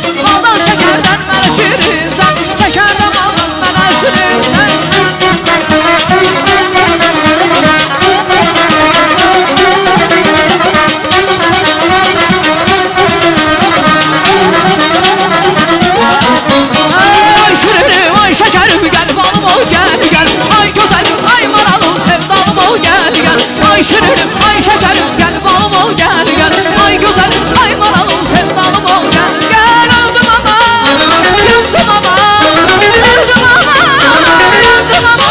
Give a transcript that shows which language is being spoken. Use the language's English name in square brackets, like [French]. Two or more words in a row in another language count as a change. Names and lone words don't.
[Azerbaijani] Baldan şəkərdən mənə şirinsən, şəkərdən Allah mənə şirinsən. [Turkish] Ay şirinim, ay şekerim gel balım ol gel gel. Ay güzelim, ay maralım sevdalım ol gel gel. Ay şirinim, ay şekerim gel balım ol gel gel. Ay güzelim, ay maralım sevdalım ol gel gel. Öldüm ama, yandım ama, öldüm ama, yandım ama.